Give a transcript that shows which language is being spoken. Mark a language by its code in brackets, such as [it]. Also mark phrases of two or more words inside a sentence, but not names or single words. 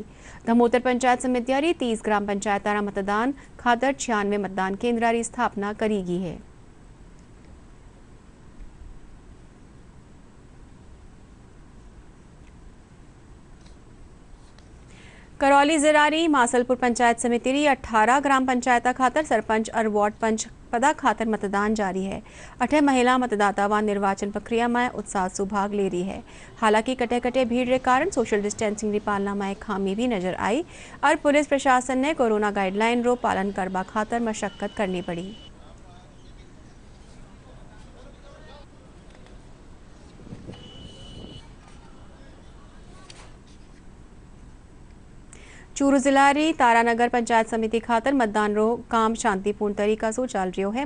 [mwr] धमोतर पंचायत समितिया री 30 ग्राम पंचायतारा मतदान खातर 96 मतदान केंद्र री स्थापना करेगी है। करौली जिलारी मासलपुर पंचायत समिति 18 ग्राम पंचायत खातर सरपंच और वार्ड पंच पदा खातर मतदान जारी है। 8 महिला मतदाता व निर्वाचन प्रक्रिया में उत्साह से भाग ले रही है। हालांकि कटे कटे भीड़ के कारण सोशल डिस्टेंसिंग की पालना में खामी भी नजर आई और पुलिस प्रशासन ने कोरोना गाइडलाइन रो पालन करवा खातर मशक्कत करनी पड़ी। चूरू जिलारी तारानगर पंचायत समिति खातर मतदान रो काम शांतिपूर्ण तरीका से चल रही है।